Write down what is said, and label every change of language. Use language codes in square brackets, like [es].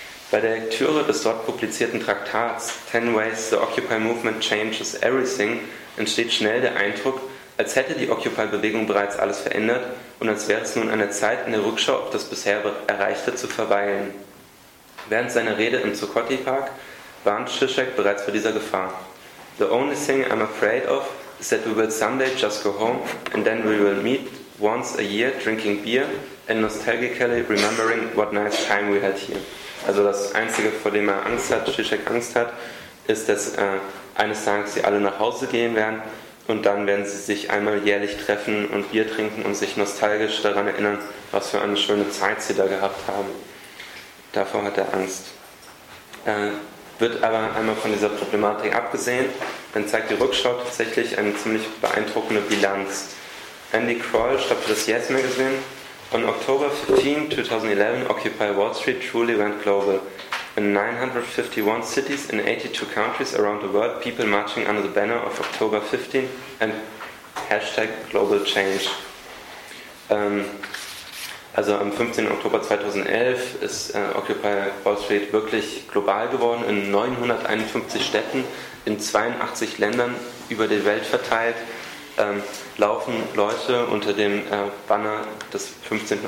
[de] Bei der Lektüre des dort publizierten Traktats 10 Ways the Occupy Movement Changes Everything entsteht schnell der Eindruck, als hätte die Occupy-Bewegung bereits alles verändert und als wäre es nun an der Zeit, in der Rückschau auf das bisher Erreichte zu verweilen. Während seiner Rede im Zuccotti Park warnt Zizek bereits vor dieser Gefahr. [en] "The only thing I'm afraid of is that we will someday just go home and then we will meet once a year drinking beer and nostalgically remembering what nice time we had here." [de] Also das Einzige, vor dem er Angst hat, Zizek Angst hat, ist, dass eines Tages sie alle nach Hause gehen werden und dann werden sie sich einmal jährlich treffen und Bier trinken und sich nostalgisch daran erinnern, was für eine schöne Zeit sie da gehabt haben. Davor hat er Angst. Wird aber einmal von dieser Problematik abgesehen, dann zeigt die Rückschau tatsächlich eine ziemlich beeindruckende Bilanz. Andy Kroll schreibt für das Yes Magazine: [en] "On October 15, 2011, Occupy Wall Street truly went global. In 951 cities in 82 countries around the world, people marching under the banner of October 15 and hashtag global change." [de] Also am 15. Oktober 2011 ist Occupy Wall Street wirklich global geworden, in 951 Städten, in 82 Ländern über die Welt verteilt. Laufen Leute unter dem Banner des 15.